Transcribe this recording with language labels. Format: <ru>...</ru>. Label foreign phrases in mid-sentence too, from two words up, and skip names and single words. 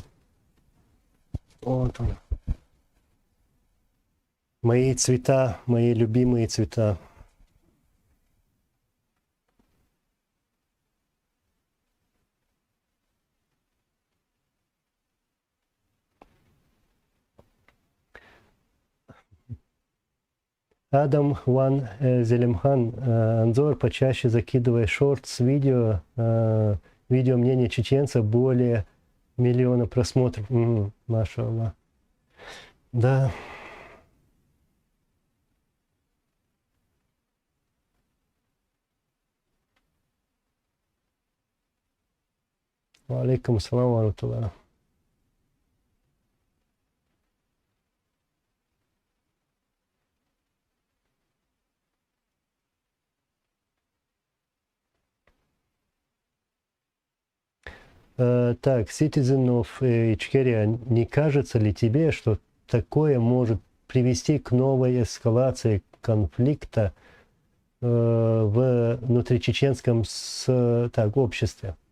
<ru>Вот он. Мои цвета, мои любимые цвета. Адам Ван Зелимхан, Анзор, почаще закидывай шортс видео, видео мнения чеченцев, более миллиона просмотров.</ru> <ar>ما شاء الله. Да. عليكم السلام ورحمة الله.</ar> <ru>Так, Citizen of Ичкерия, не кажется ли тебе, что такое может привести к новой эскалации конфликта в внутричеченском обществе?</ru>